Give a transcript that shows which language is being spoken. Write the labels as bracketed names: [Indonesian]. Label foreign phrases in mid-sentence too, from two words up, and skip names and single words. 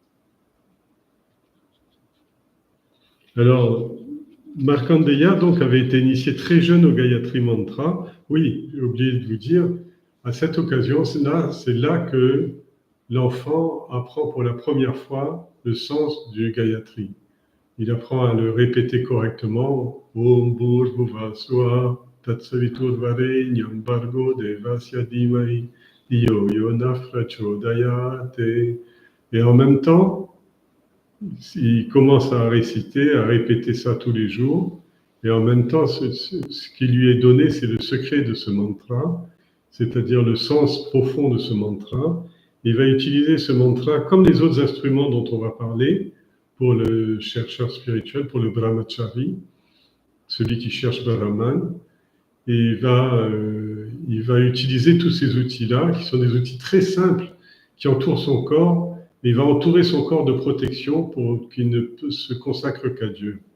[French] Alors, Markandeya donc avait été initié très jeune au Gayatri Mantra. Oui, j'ai oublié de vous dire, à cette occasion, c'est là que l'enfant apprend pour la première fois le sens du Gayatri. Il apprend à le répéter correctement. [Sanskrit] Om Bhurvhuva Swa Tatsaviturvarenyam Bhargo Devasya Dhimai Dhiyo Yona Prachodayate. [French] Et en même temps, il commence à réciter, à répéter ça tous les jours. Et en même temps, ce qui lui est donné, c'est le secret de ce mantra, c'est-à-dire le sens profond de ce mantra. Il va utiliser ce mantra comme les autres instruments dont on va parler, pour le chercheur spirituel, pour le brahmachari, celui qui cherche Brahman, et il va utiliser tous ces outils-là, qui sont des outils très simples, qui entourent son corps, mais il va entourer son corps de protection pour qu'il ne se consacre qu'à Dieu.